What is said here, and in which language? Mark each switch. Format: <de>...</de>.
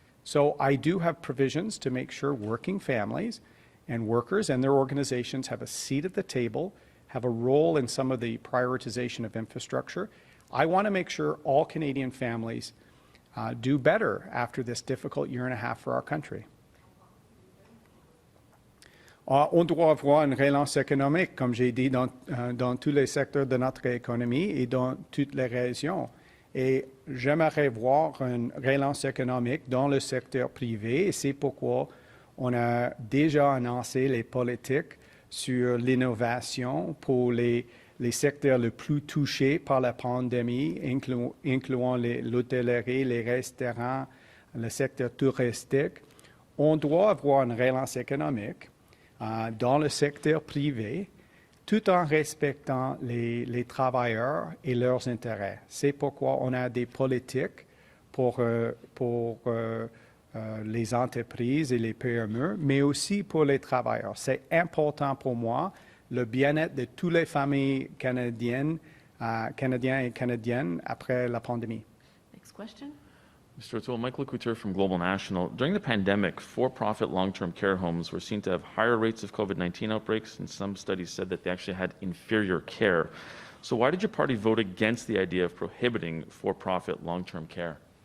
<en>So I do have provisions to make sure working families and workers and their organizations have a seat at the table, have a role in some of the prioritization of infrastructure. I want to make sure all Canadian families do better after this difficult year and a half for our country.</en> <fr>On doit avoir une relance économique, comme j'ai dit, dans tous les secteurs de notre économie et dans toutes les régions. Et j'aimerais voir une relance économique dans le secteur privé, et c'est pourquoi on a déjà annoncé les politiques sur l'innovation pour les secteurs les plus touchés par la pandémie, incluant l'hôtellerie, les restaurants, le secteur touristique. On doit avoir une relance économique dans le secteur privé, tout en respectant les travailleurs et leurs intérêts. C'est pourquoi on a des politiques pour les entreprises et les PME, mais aussi pour les travailleurs. C'est important pour moi, le bien-être de toutes les familles canadiennes, Canadiens et Canadiennes après la pandémie.</fr> <en>Next question. Mr. O'Toole, Michael Couture from Global National. During the pandemic, for-profit long-term care homes were seen to have higher rates of COVID-19 outbreaks, and some studies said that they actually had inferior care. So why did your party vote against the idea of prohibiting for-profit long-term care?</en>